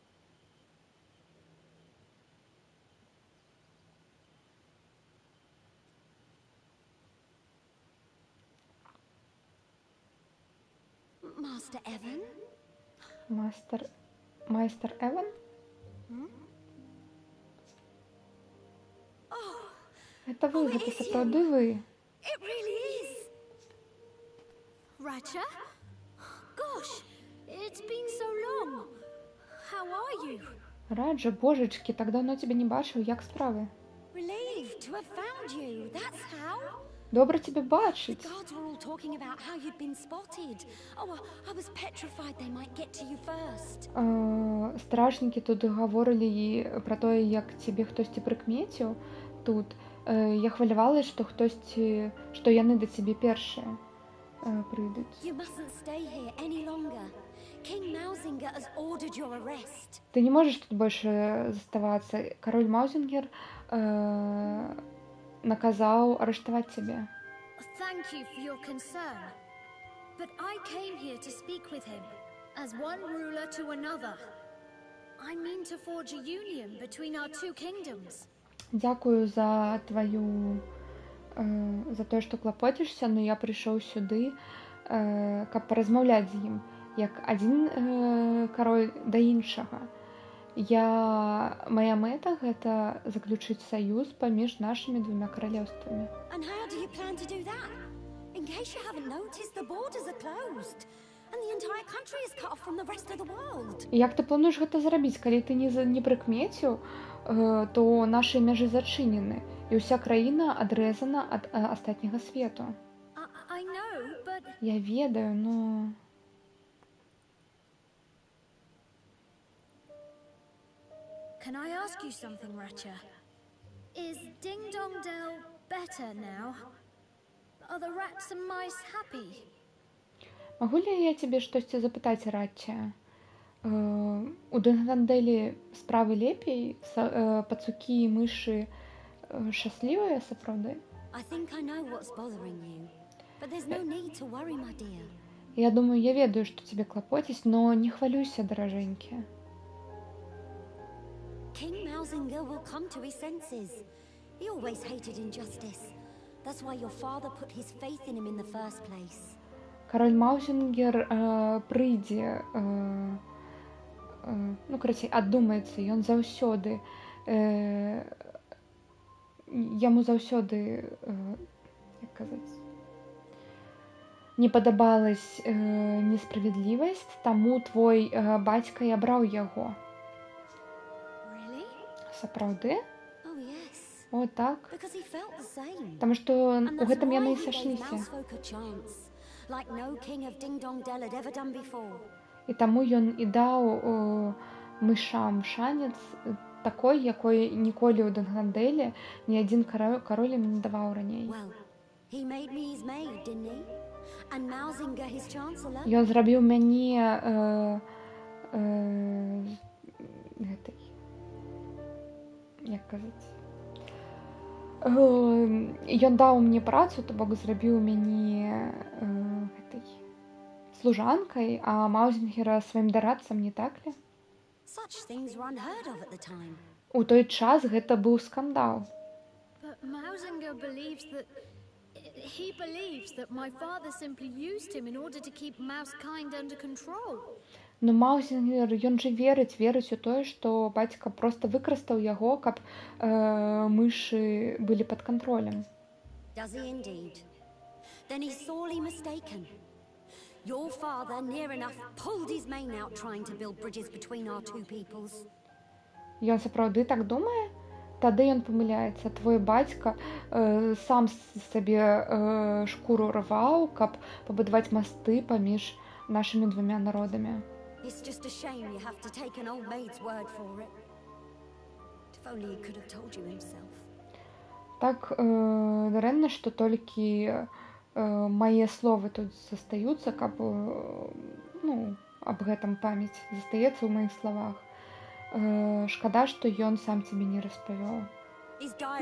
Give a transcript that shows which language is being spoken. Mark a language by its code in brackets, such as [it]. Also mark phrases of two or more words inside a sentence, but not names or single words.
[en] Master Evan? [be] Майстер Эван? Гэта вы, гэта сапраўды вы. [en] It really is. Ratcha? Gosh, it's been so long. How are you? [be] Раджа, божачкі, так даўно цябе не бачыў, як справы? [en] Relieved to have found you. That's how. [be] Добра цябе бачыць. [en] The guards were all talking about how you'd been spotted. Oh, I was petrified they might get to you first. [be] Стражнікі тут гаворылі пра тое, як цябе хтосьці прыкмеціў тут. Я хвалявалась, што яны да цябе першыя прыйдуць. [en] You mustn't stay here any longer. King Mauzinger has ordered your arrest. [be] Ты не можаш тут больш заставацца. Кароль Маузінгер наказаў арыштаваць цябе. [en] Thank you for your concern. But I came here to speak with him as one ruler to another. I mean to forge a union between our two kingdoms. [be] Дзякую за тое, што клапоцішся, но я прыйшоў сюды, каб паразмаўляць з ім, як адзін кароль да іншага. Мая мэта гэта заключыць саюз паміж нашымі двума каралеўствамі. [en] And how do you plan to do that? In case you haven't noticed, the borders are closed. And the entire country is cut off from the rest of the world. [be] Як ты плануеш гэта зрабіць? Калі ты не прыкмеціў, то нашы мяжы зачынены, і ўся краіна адрэзана ад астатняга свету. [en] I know, but... [be] Я ведаю, но... [en] Can I ask you something, Ratcha? Is Ding Dong Dell better now? Are the rats and mice happy? [be] Магу ли я цябе штосьці запытаць, Ратча? У Дынгранделі справы лепей, пацукі і мышы шчаслівыя сапраўды. [en] I think I know what's bothering you. But there's no need to worry, my dear. [be] Я думаю, я ведаю, што цябе клапоціць, но не хвалюйся, даражэнькі. [en] King Malzinger will come to his senses. He always hated injustice. That's why your father put his faith in him in the first place. [be] Кароль Маузінгер прыйдзе, ну, карацей, аддумаецца, ён заўсёды, яму заўсёды, як казаць, не падабалась несправядлівасць, таму твой бацька і абраў яго. [en] Really? [be] Сапраўды? [en] Oh, yes. [be] О, так. [en] Because he felt the same. [be] Таму што [en] And [be] у [en] that's [be] гэтым [en] why [be] яны і [en] he gave [be] сышліся. [en] Mousefolk a chance, like no king of Ding Dong Dell had ever done before. [be] І таму ён і даў мышам шанец такой, якой ніколі ў Дынграндэлі ні адзін кароль ім не даваў раней. [en] Well, he made me his maid, didn't he? And Malzinger his chancellor. [be] Ён зрабіў мяне гэтай, як казаць, ён даў мне працу, то бок зрабіў мяне гэтай служанкай, а Маузінгера сваім дарадцам, [ru] не так ли? [en] Such things were unheard of at the time. [be] У той час гэта быў скандал. [en] But Mausinger believes that... He believes that my father simply used him in order to keep Mousekind under control. [be] Но Маузінгер, ён жа верыць у тое, што бацька проста выкарыстаў яго, каб мышы былі пад кантролем. [en] Does he indeed? Then he's sorely mistaken. Your father, near enough, pulled his mane out trying to build bridges between our two peoples. [be] Ён сапраўды так думае? Тады ён памыляецца. Твой бацька сам сабе шкуру рваў, каб пабудаваць масты паміж нашымі двумя народамі. [en] It's just a shame you have to take an old maid's word for it. If only he could have told you himself. [be] Так дарэмна, што толькі мае словы тут застаюцца, каб, ну, аб гэтым памяць застаецца ў маіх словах. Шкада, што ён сам цябе не распавёў. [en] His diary